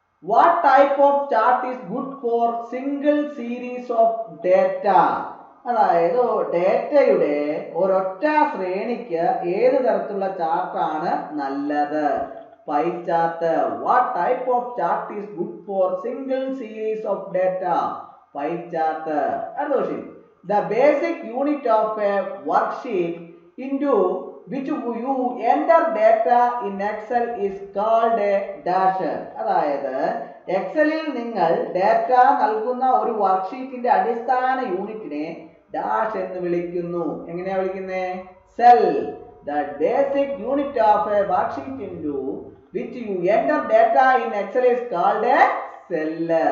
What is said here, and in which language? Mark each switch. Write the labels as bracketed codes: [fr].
[en] What type of chart is good for single series of data? [ml] അതായത് ഡേറ്റയുടെ ഒരൊറ്റ ശ്രേണിക്ക് ഏത് തരത്തിലുള്ള ചാർട്ടാണ് നല്ലത്? Pie chart. [en] What type of chart is good for single series of data? Pie chart. The basic unit of a worksheet into which you enter data in Excel is called a dash. [ml] അതായത് എക്സലിൽ നിങ്ങൾ data നൽകുന്ന ഒരു വർക്ക്ഷീറ്റിന്റെ അടിസ്ഥാന യൂണിറ്റിനെ dash എന്ന് വിളിക്കുന്നു. എങ്ങനെയാ വിളിക്കുന്നത്? Cell. [en] The basic unit of a worksheet into which you enter data in Excel is called a cell.